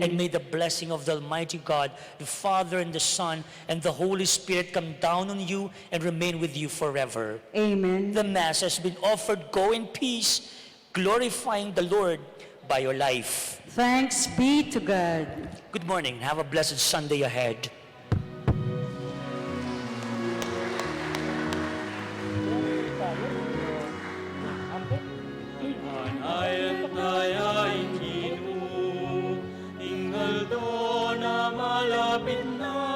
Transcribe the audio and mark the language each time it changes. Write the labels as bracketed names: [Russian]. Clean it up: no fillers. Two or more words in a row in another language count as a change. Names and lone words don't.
[English] And may the blessing of the Almighty God, the Father and the Son and the Holy Spirit come down on you and remain with you forever. Amen. The Mass has been offered. Go in peace, glorifying the Lord by your life. Thanks be to God. Good morning. Have a blessed Sunday ahead. [Pampanga] Manayan taya'y Ginoo, ingal doon na malapit na.